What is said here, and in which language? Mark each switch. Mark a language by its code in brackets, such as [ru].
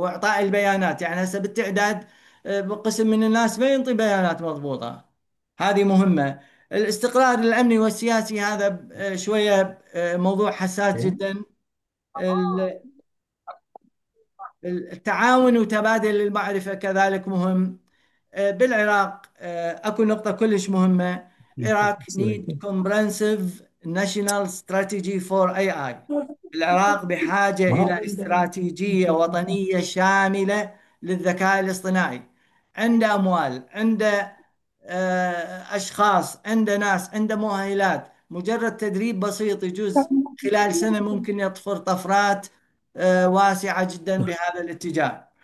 [ar] وإعطاء البيانات، يعني هسه بالتعداد قسم من الناس ما ينطي بيانات مضبوطة، هذه مهمة. الاستقرار الأمني والسياسي هذا شوية موضوع حساس جدا. ال- التعاون وتبادل المعرفة كذلك مهم. بالعراق اكو نقطة كلش مهمة. [en] Iraq need comprehensive national strategy for AI. [ar] العراق بحاجة إلى استراتيجية وطنية شاملة للذكاء الاصطناعي. عنده أموال، عنده أشخاص، عنده ناس، عنده مؤهلات، مجرد تدريب بسيط يجوز خلال سنة ممكن يطفر طفرات واسعة جدا بهذا الاتجاه.